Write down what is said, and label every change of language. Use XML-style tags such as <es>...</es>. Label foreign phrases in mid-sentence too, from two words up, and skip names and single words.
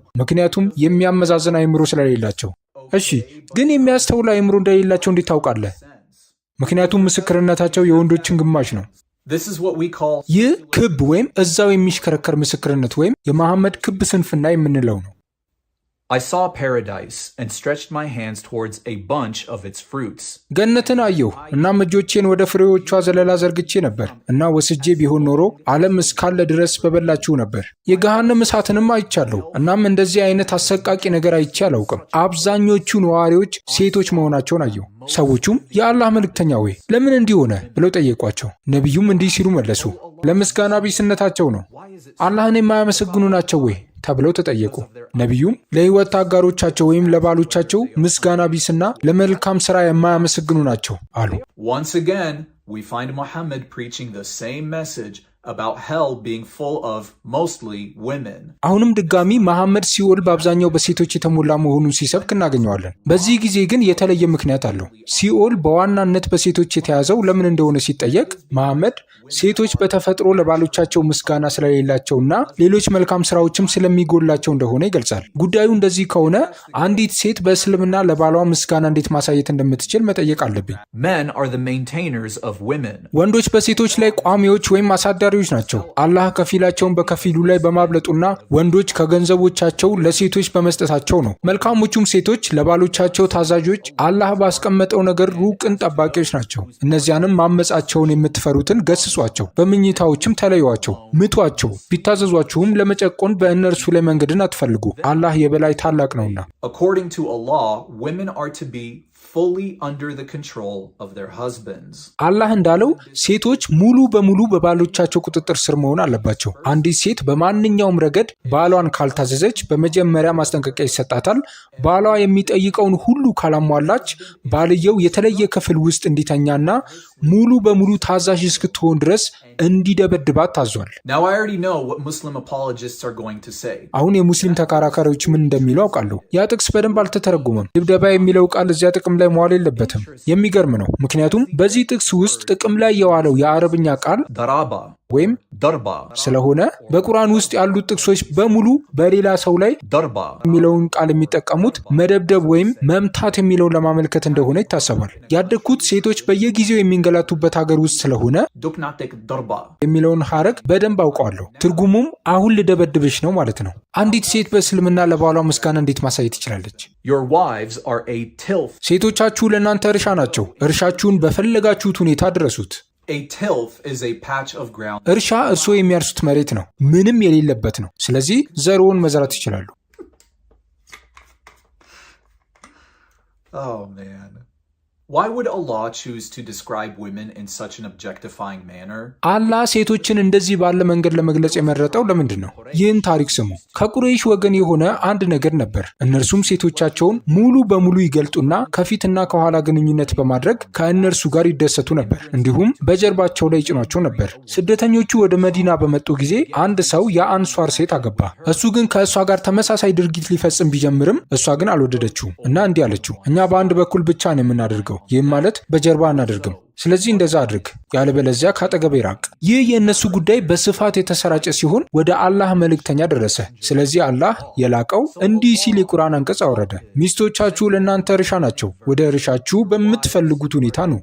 <am>ምክንያቱም የሚያመዛዘን አእምሮ ስለሌላቸው። እሺ፣ ግን የሚያስተውል አእምሮ እንደሌላቸው እንዴት ታውቃለህ? ምክንያቱም ምስክርነታቸው የወንዶችን ግማሽ ነው። ይህ ክብ ወይም እዛው የሚሽከረከር ምስክርነት ወይም የመሐመድ ክብ ስንፍና የምንለው ነው።</am> <en>I saw paradise and stretched my hands towards a bunch of its fruits.</en> <am>ገነትን አየሁ እናም እጆቼን ወደ ፍሬዎቿ ዘለላ ዘርግቼ ነበር እና ወስጄ ቢሆን ኖሮ ዓለም እስካለ ድረስ በበላችሁ ነበር። የገሃነም እሳትንም አይቻለሁ እናም እንደዚህ አይነት አሰቃቂ ነገር አይቼ አላውቅም። አብዛኞቹ ነዋሪዎች ሴቶች መሆናቸውን አየሁ። ሰዎቹም የአላህ መልእክተኛ ሆይ ለምን እንዲህ ሆነ ብለው ጠየቋቸው። ነቢዩም እንዲህ ሲሉ መለሱ፣ ለምስጋና ቢስነታቸው ነው። አላህን የማያመሰግኑ ናቸው ወይ? ተብለው ተጠየቁ። ነቢዩም ለሕይወት አጋሮቻቸው ወይም ለባሎቻቸው ምስጋና ቢስና ለመልካም ሥራ የማያመሰግኑ ናቸው አሉ።</am> <en>Once again, we find Muhammad preaching the same message about hell being full of mostly women.</en> <am>አሁንም ድጋሚ መሐመድ ሲኦል በአብዛኛው በሴቶች የተሞላ መሆኑን ሲሰብክ እናገኘዋለን። በዚህ ጊዜ ግን የተለየ ምክንያት አለው። ሲኦል በዋናነት በሴቶች የተያዘው ለምን እንደሆነ ሲጠየቅ መሐመድ ሴቶች በተፈጥሮ ለባሎቻቸው ምስጋና ስለሌላቸውና ሌሎች መልካም ስራዎችም ስለሚጎላቸው እንደሆነ ይገልጻል። ጉዳዩ እንደዚህ ከሆነ አንዲት ሴት በእስልምና ለባሏ ምስጋና እንዴት ማሳየት እንደምትችል መጠየቅ አለብኝ።</am> <en>Men are the maintainers of women.</en> <am>ወንዶች በሴቶች ላይ ቋሚዎች ወይም አሳዳሪዎች ናቸው። አላህ ከፊላቸውን በከፊሉ ላይ በማብለጡና ወንዶች ከገንዘቦቻቸው ለሴቶች በመስጠታቸው ነው። መልካሞቹም ሴቶች ለባሎቻቸው ታዛዦች፣ አላህ ባስቀመጠው ነገር ሩቅን ጠባቂዎች ናቸው። እነዚያንም ማመጻቸውን የምትፈሩትን ገስጹ፣ በምኝታዎችም ተለዩዋቸው፣ ምቷቸው። ቢታዘዟችሁም ለመጨቆን በእነርሱ ላይ መንገድን አትፈልጉ፣ አላህ የበላይ ታላቅ ነውና።</am> <en>According to Allah, women are to be fully under the control of their husbands.</en> <am>አላህ እንዳለው ሴቶች ሙሉ በሙሉ በባሎቻቸው ቁጥጥር ስር መሆን አለባቸው። አንዲት ሴት በማንኛውም ረገድ ባሏን ካልታዘዘች በመጀመሪያ ማስጠንቀቂያ ይሰጣታል። ባሏ የሚጠይቀውን ሁሉ ካላሟላች ባልየው የተለየ ክፍል ውስጥ እንዲተኛና ሙሉ በሙሉ ታዛዥ እስክትሆን ድረስ እንዲደበድባት ታዟል።</am> <en>Now I already know what Muslim apologists are going to say.</en> <am>አሁን የሙስሊም ተከራካሪዎች ምን እንደሚሉ አውቃለሁ። ያ ጥቅስ በደንብ አልተተረጎመም። ድብደባ የሚለው ቃል እዚያ ጥቅም ላይ መዋል የለበትም። የሚገርም ነው። ምክንያቱም በዚህ ጥቅስ ውስጥ ጥቅም ላይ የዋለው የአረብኛ ቃል ዳራባ ወይም ደርባ ስለሆነ በቁርአን ውስጥ ያሉት ጥቅሶች በሙሉ በሌላ ሰው ላይ ደርባ የሚለውን ቃል የሚጠቀሙት መደብደብ ወይም መምታት የሚለውን ለማመልከት እንደሆነ ይታሰባል። ያደግኩት ሴቶች በየጊዜው የሚንገላቱበት ሀገር ውስጥ ስለሆነ ዱክናቴክ ደርባ የሚለውን ሐረግ በደንብ አውቀዋለሁ። ትርጉሙም አሁን ልደበድብሽ ነው ማለት ነው። አንዲት ሴት በእስልምና ለባሏ ምስጋና እንዴት ማሳየት ትችላለች?</am> <en>Your wives are a tilth.</en> <am>ሴቶቻችሁ ለእናንተ እርሻ ናቸው። እርሻችሁን በፈለጋችሁት ሁኔታ ድረሱት።</am> <en>A tilth is a patch of ground.</en> <am>እርሻ እርስዎ የሚያርሱት መሬት ነው፣ ምንም የሌለበት ነው። ስለዚህ ዘርዎን መዝራት ይችላሉ።</am> <en>Oh man. Why would Allah choose to describe women in such an objectifying manner?</en> <am>አላህ ሴቶችን እንደዚህ ባለ መንገድ ለመግለጽ የመረጠው ለምንድን ነው? ይህን ታሪክ ስሙ። ከቁረይሽ ወገን የሆነ አንድ ነገር ነበር። እነርሱም ሴቶቻቸውን ሙሉ በሙሉ ይገልጡና ከፊትና ከኋላ ግንኙነት በማድረግ ከእነርሱ ጋር ይደሰቱ ነበር። እንዲሁም በጀርባቸው ላይ ይጭኗቸው ነበር። ስደተኞቹ ወደ መዲና በመጡ ጊዜ አንድ ሰው የአንሷር ሴት አገባ። እሱ ግን ከእሷ ጋር ተመሳሳይ ድርጊት ሊፈጽም ቢጀምርም እሷ ግን አልወደደችውም እና እንዲህ አለችው፣ እኛ በአንድ በኩል ብቻ ነው የምናደርገው፣ ይህም ማለት በጀርባ አናደርግም። ስለዚህ እንደዛ አድርግ፣ ያለበለዚያ ካጠገቤ ራቅ። ይህ የእነሱ ጉዳይ በስፋት የተሰራጨ ሲሆን ወደ አላህ መልእክተኛ ደረሰ። ስለዚህ አላህ የላቀው እንዲህ ሲል የቁርአን አንቀጽ አወረደ፣ ሚስቶቻችሁ ለእናንተ እርሻ ናቸው፣ ወደ እርሻችሁ በምትፈልጉት ሁኔታ ነው።</am>